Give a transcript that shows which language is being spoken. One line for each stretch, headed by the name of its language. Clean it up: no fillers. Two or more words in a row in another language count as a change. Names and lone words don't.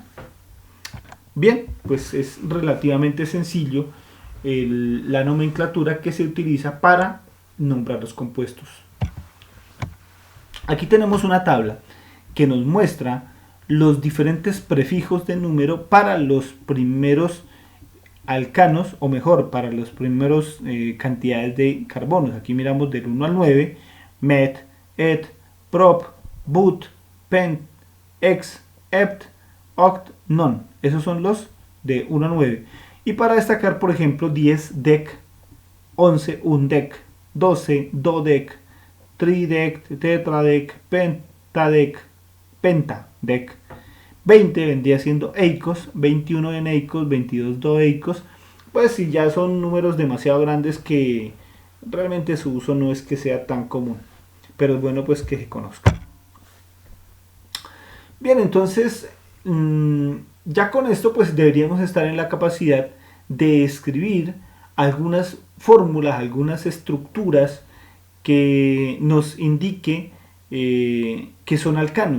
Spanish: Bien, pues es relativamente sencillo la nomenclatura que se utiliza para nombrar los compuestos. Aquí tenemos una tabla que nos muestra los diferentes prefijos de número para los primeros alcanos, o mejor, para las primeras cantidades de carbonos. Aquí miramos del 1 al 9, met, et, prop, but, pent, ex, ept, oct, non. Esos son los de 1 a 9. Y para destacar, por ejemplo, 10, dec, 11, undec, 12, dodec, tridec, tetradec, pentadec, pentadec. 20 vendría siendo eicos, 21 eneicos, 22 doeicos. Pues si ya son números demasiado grandes que realmente su uso no es que sea tan común. Pero es bueno pues que se conozcan. Bien, entonces ya con esto pues deberíamos estar en la capacidad de escribir algunas fórmulas, algunas estructuras que nos indique que son alcanos.